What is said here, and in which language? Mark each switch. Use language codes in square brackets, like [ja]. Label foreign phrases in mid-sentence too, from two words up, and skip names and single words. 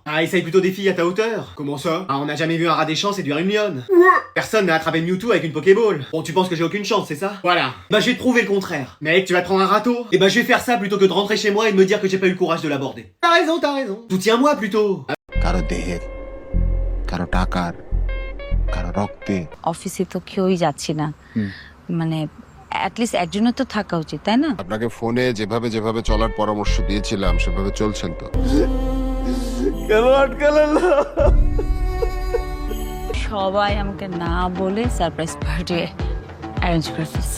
[fr] Ah, essaye plutôt des filles à ta hauteur. Comment ça? Ah, on n'a jamais vu un rat des champs séduire une lionne. Personne n'a attrapé Mewtwo avec une Pokéball. Bon, tu penses que j'ai aucune chance, c'est ça? Voilà. Bah, je vais te prouver le contraire. Mec, tu vas te prendre un râteau? Et bah, je vais faire ça plutôt que de rentrer chez moi et de me dire que j'ai pas eu le courage de l'aborder. T'as raison, t'as raison. Soutiens-moi plutôt. [bn] কারো দেহের কারো টাকার কারো রক্তে অফিসে তো কেউই যাচ্ছি না মানে অ্যাটলিস্ট একজনের তো থাকা উচিত তাই না আপনাকে ফোনে যেভাবে যেভাবে চলার পরামর্শ দিয়েছিলাম সেভাবে চলছেন তো সবাই আমাকে না বলে [en] surprise party arrange [bn] করে ফেলছে